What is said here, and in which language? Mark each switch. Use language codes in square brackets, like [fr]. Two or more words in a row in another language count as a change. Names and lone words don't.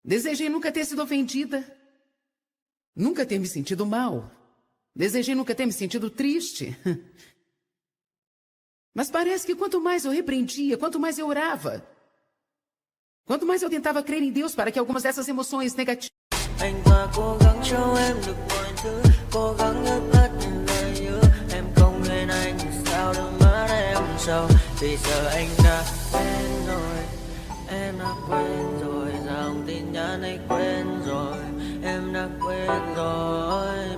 [pt] Desejei nunca ter sido ofendida. Nunca ter me sentido mal. Desejei nunca ter me sentido triste. Mas parece que quanto mais eu repreendia, quanto mais eu orava, quanto mais eu tentava crer em Deus para que algumas dessas emoções negativas... [vi] Anh và cố gắng cho em được mọi thứ, cố gắng ngước hết những lời hứa. Em không quên anh thì sao đôi mắt em sầu. Vì giờ anh đã quên rồi, em đã quên rồi. Dòng tin nhắn anh quên rồi, em đã quên rồi.